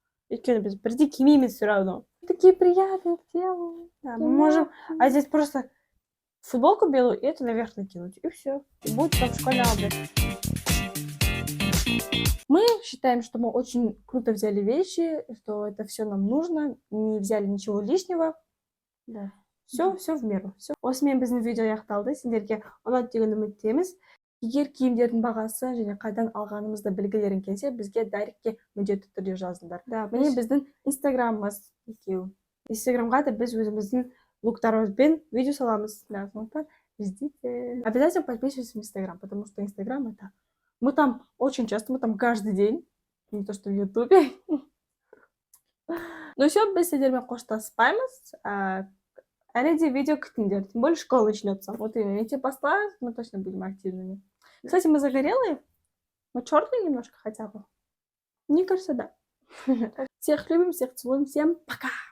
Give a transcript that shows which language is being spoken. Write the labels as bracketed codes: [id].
[kk] Өйткені біз бірде кимейміз [ru] все равно. Такие приятные к телу. Да, мы можем одеть просто футболку белую и это наверх накинуть. И все. И будет как школьный образ. Мы считаем, что мы очень круто взяли вещи, что это все нам нужно, не взяли ничего лишнего. Да. Все в меру. Все. [kk] Осымен біздің видео аяқталды. Сендерге ұнады деген үміттеміз. Егер киімдердің бағасы және қайдан алғанымызды білгілерің келсе, бізге дайректке міндетті түрде жазыңдар. Да, міне біздің инстаграмымыз екеу. Инстаграмға да біз өзіміздің луктарымызбен видео саламыз. Да, сондықтан ждите. [ru] Обязательно подписывайтесь в инстаграм, потому что инстаграм это... Мы там очень часто, мы там каждый день. Не то, что в ютубе. Ну все, [kk] біз сендермен қоштаспаймыз. Әлі де видео күтіңдер, [ru] тем более школа начнется. Вот именно, [kk] мектеп басталады, [ru] мы точно будем активными. Кстати, мы загорелые, мы черные немножко хотя бы. Мне кажется, да. Всех любим, всех целуем, всем пока!